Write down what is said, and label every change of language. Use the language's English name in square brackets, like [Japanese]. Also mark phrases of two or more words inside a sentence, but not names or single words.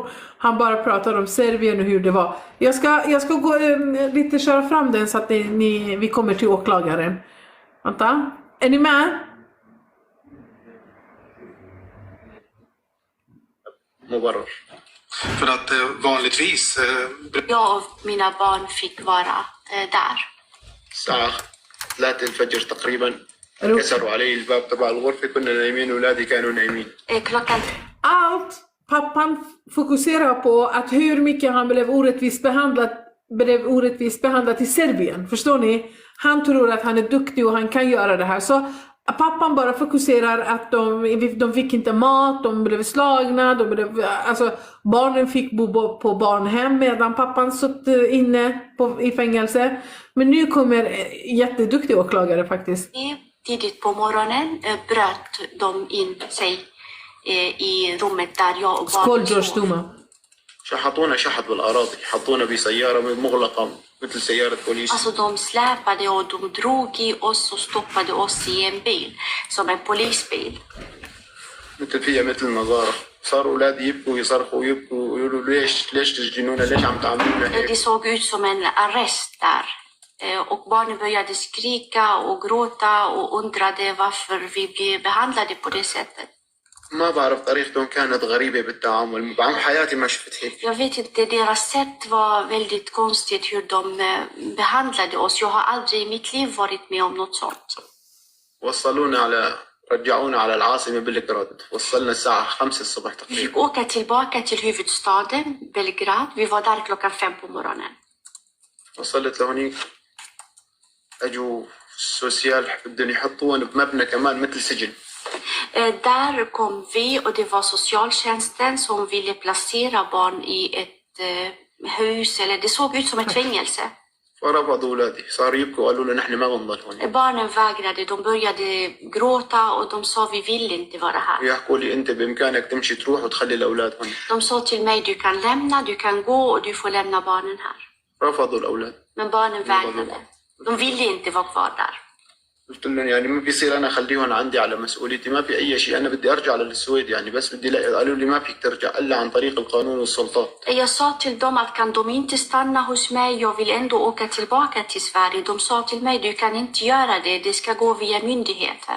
[Swedish] Han bara pratar om Serbien och hur det var. Jag ska gå lite köra fram den så att vi kommer till åklagaren. Vänta, är ni med? [Arabic] مبرر. [Swedish] För att vanligtvis... Jag och mina barn fick vara där. [Arabic] الساعة 3 الفجر تقريبا كسروا علي الباب تبع الغرفة، كنا نايمين ولادي كانوا نايمين. [Swedish] Klockan... Allt pappan fokuserar på att hur mycket han blev orättvist behandlad blev orättvist behandlad i Serbien. Förstår ni? Han tror att han är duktig och han kan göra det här. Så pappan bara fokuserar att de fick inte mat, de blev slagna, barnen fick bo på barnhem medan pappan satt inne i fängelse. Men nu kommer jätteduktig åklagare faktiskt. Tidigt på morgonen bröt de in sig i rummet där jag och barnen sov. [Arabic] شحطونا شحط بالأراضي حطونا بسيارة مغلقة مثل سيارة بوليس. [Swedish] Alltså de släpade och de drog i oss och stoppade oss i en bil som en polisbil. [Arabic] مثل فيها مثل نظارة. صار أولادي يبكوا ويصرخوا ويبكوا ويقولوا ليش تسجنونا ليش عم تعملونا هيك. [Swedish] Det såg ut som en arrest där. Och barnen började skrika och gråta och undrade varför vi blev behandlade på det sättet. [Arabic] ما بعرف طريقتهم كانت غريبة بالتعامل. بعمر حياتي ما شفت هيك. [Swedish] Jag vet inte, deras sätt var väldigt konstigt hur de behandlade oss. Jag har aldrig i mitt liv varit med om något sånt. [Arabic] رجعونا على العاصمة بلغراد. وصلنا الساعة 5 الصبح [Swedish] Vi fick åka tillbaka till huvudstaden Belgrad. Vi var där klockan 5 på morgonen. [Arabic] وصلت لهونيك أجوا السوسيال بدهم يحطونا بمبنى كمان مثل سجن. [Swedish] Där kom vi och det var socialtjänsten som ville placera barn i ett hus, eller det såg ut som ett fängelse. [Arabic] فرفضوا أولادي صاروا يبكوا وقالوا لنا نحن ما بنضل هون. [Swedish] Barnen vägrade, de började gråta och de sa vi vill inte vara här. [Arabic] يحكوا لي أنت بإمكانك تمشي تروح وتخلي الأولاد هون. [Swedish] De sa till mig du kan lämna, du kan gå och du får lämna barnen här. [Arabic] رفضوا الأولاد. [Swedish] Men barnen vägrade. De ville inte vara kvar där. [Arabic] قلت لهم يعني ما بيصير انا اخليهم عندي على مسؤوليتي ما في اي شيء انا بدي ارجع للسويد يعني بس بدي قالوا لي ما فيك ترجع الا عن طريق القانون والسلطات. [Swedish] Jag sa till dem att kan de inte stanna hos mig, jag vill ändå åka tillbaka till Sverige. De sa till mig du kan inte göra det, det ska gå via myndigheter.